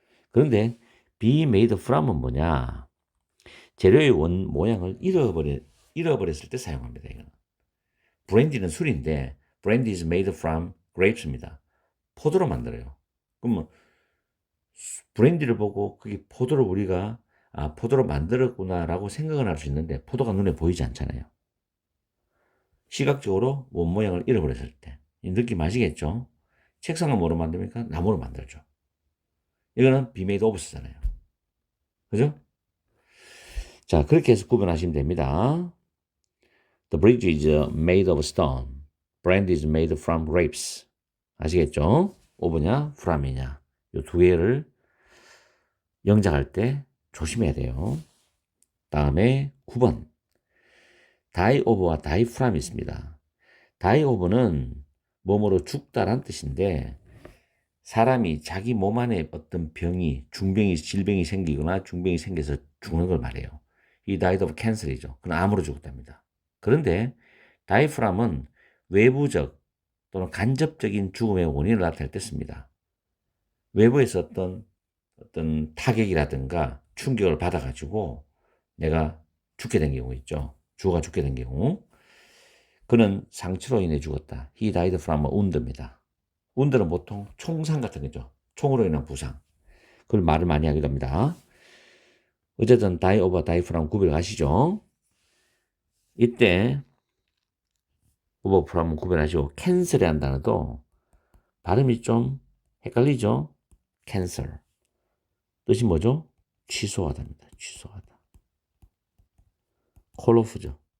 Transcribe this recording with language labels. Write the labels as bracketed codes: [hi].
[ko] 그런데 [en] be made from [ko] 은 뭐냐? 재료의 원 모양을 잃어버렸을 때 사용합니다. 이거는. 브랜디는 술인데 [en] brandy is made from grapes입니다. [ko] 포도로 만들어요. 그러면 브랜디를 보고 그게 포도를 우리가 포도로 만들었구나라고 생각을 할 수 있는데 포도가 눈에 보이지 않잖아요. 시각적으로 원 모양을 잃어버렸을 때 이 느낌 아시겠죠? 책상은 뭐로 만듭니까? 나무로 만들죠. 이거는 [en] be made of잖아요. [ko] 그죠? 자, 그렇게 해서 구분하시면 됩니다. [en] The bridge is made of stone. Brandy is made from grapes. [ko] 아시겠죠? of냐, from이냐. 이 두 개를 영작할 때 조심해야 돼요. 다음에 9번. [en] die of와 die from 있습니다. [ko] die of는 뭐뭐로 죽다란 뜻인데, 사람이 자기 몸 안에 어떤 질병이 생기거나 중병이 생겨서 죽는 걸 말해요. [en] 이 died of cancer이죠. [ko] 그건 암으로 죽었답니다. 그런데 die from은 외부적 또는 간접적인 죽음의 원인을 나타낼 때 씁니다. 외부에서 어떤 타격이라든가 충격을 받아가지고 내가 죽게 된 경우 있죠. 주어가 죽게 된 경우. 그는 상처로 인해 죽었다. [en] He died from a wound입니다. [ko] wound는 보통 총상 같은 거죠. 총으로 인한 부상. 그걸 말을 많이 하기도 합니다. 어쨌든 [en] die over die from [ko] 구별하시죠. 이때 over from 구별하시고 cancel이라는 단어도 발음이 좀 헷갈리죠. cancel. 뜻이 뭐죠? 취소하다입니다. 취소하다. 콜오프죠.